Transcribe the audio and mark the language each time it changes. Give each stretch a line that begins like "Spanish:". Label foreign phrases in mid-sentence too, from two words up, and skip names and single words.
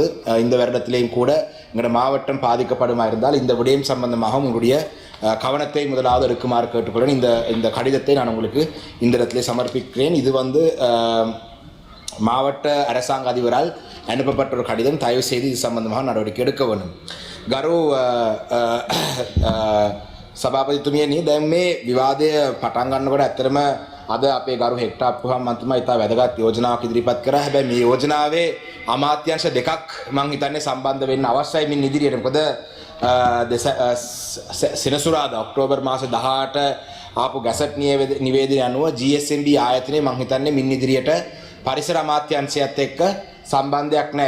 Tamil: இந்த வருடத்திலேயும் கூட எங்களுடைய மாவட்டம் பாதிக்கப்படுமா இருந்தால் இந்த விடயம் சம்பந்தமாக உங்களுடைய கவனத்தை முதலாவது எடுக்குமாறு கேட்டுக்கொள்கிறேன். இந்த கடிதத்தை நான் உங்களுக்கு இந்த இடத்திலே சமர்ப்பிக்கிறேன். இது மாவட்ட அரசாங்க அதிபரால் அனுப்பப்பட்ட ஒரு கடிதம். தயவு செய்து இது சம்பந்தமாக நடவடிக்கை எடுக்க வேண்டும்.
Sinhala: கரு සභාපතිතුමියනි දැන් මේ විවාදය පටන් ගන්නකොට ඇත්තටම අද අපේ ගරු හෙක්ටර් අප්පුහම් මන්ත්‍රීතුමා ඉතා වැදගත් යෝජනාවක් ඉදිරිපත් කරා. හැබැයි මේ යෝජනාවේ අමාත්‍යාංශ දෙකක් මම හිතන්නේ සම්බන්ධ වෙන්න අවශ්‍යයි මින් ඉදිරියට. මොකද සෙනසුරාදා ඔක්තෝබර් මාස 18 ආපු ගැසට් නිවේදනය අනුව GSMB ආයතනය මම හිතන්නේ මින් ඉදිරියට පරිසර අමාත්‍යාංශයත් එක්ක සම්බන්ධයක් නැහැ.